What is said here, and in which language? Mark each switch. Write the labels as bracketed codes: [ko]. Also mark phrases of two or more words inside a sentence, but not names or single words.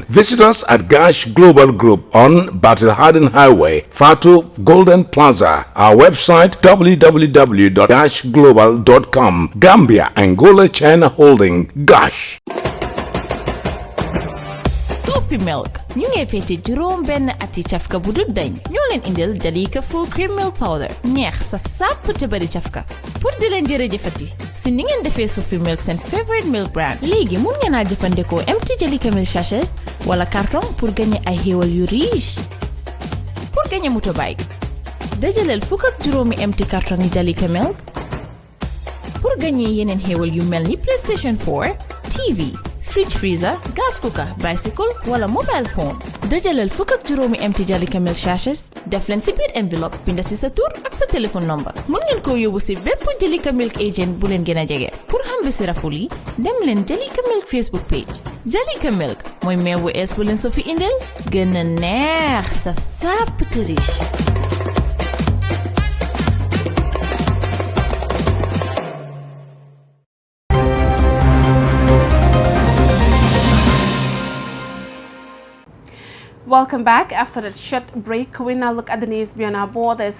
[en] Visit us at Gash Global Group on Battle Harden Highway, Fatu Golden Plaza. Our website www.gashglobal.com. Gambia, Angola, China Holding, Gash. [wo] Sophie Milk ñu ngi fété juroom benn ati cafka bu dut dañ ñoo leen indil Jalika [en] full cream milk powder [wo] neex saf sap te bari cafka pour di leen jërëjëfati si ni ngeen defee Sophie Milk seen [en] favorite milk brand [wo] léegi mun ngeen a jëfandikoo [en] empty Jalika milk sachets [wo] wala carton [fr] pour gagner [wo] ay xéewal yu riche. [fr] Pour gagner [wo] motorbike dajaleel fukk ak juróomi [en] empty carton [wo] yi Jalika milk [fr] pour gagner [wo] yeneen xéewal yu mel ni PlayStation 4, TV, fridge [en] freezer gas cooker bicycle [wo] wala [en] mobile phone [wo] dajalal fukk ak juróomi [en] empty Jalika milk sachets [wo] def leen ci biir enveloppe binda ci sa tur ak sa téléphone number mën ngeen ko yóbbu ci bépp Jalika milk agent bu leen gën a jege pour xam bi ci raful yi dem leen Jalika milk [en] Facebook page [wo] Jalika milk mooy meew bu ees bu leen so fi indil gën a neex saf sàpp te riche. [en] Welcome back. After that short break, we now look at the news beyond our borders.